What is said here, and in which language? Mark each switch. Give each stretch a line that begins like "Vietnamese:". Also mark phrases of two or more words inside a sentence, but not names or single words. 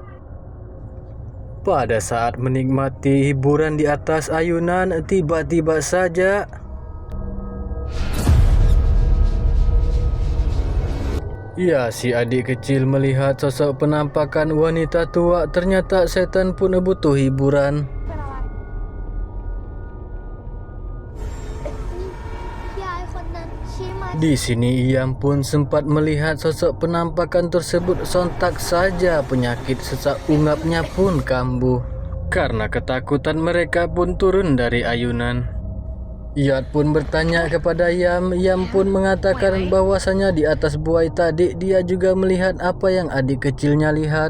Indonesian: Pada saat menikmati hiburan di atas ayunan, tiba-tiba saja si adik kecil melihat sosok penampakan wanita tua. Ternyata setan pun butuh hiburan.
Thai: ยายคนนั้นชี้มา
Indonesian: Di sini Iyam pun sempat melihat sosok penampakan tersebut. Sontak saja penyakit sesak ungapnya pun kambuh. Karena ketakutan mereka pun turun dari ayunan. Iyad pun bertanya kepada Yam. Yam pun mengatakan bahwasanya di atas buai tadi dia juga melihat apa yang adik kecilnya lihat.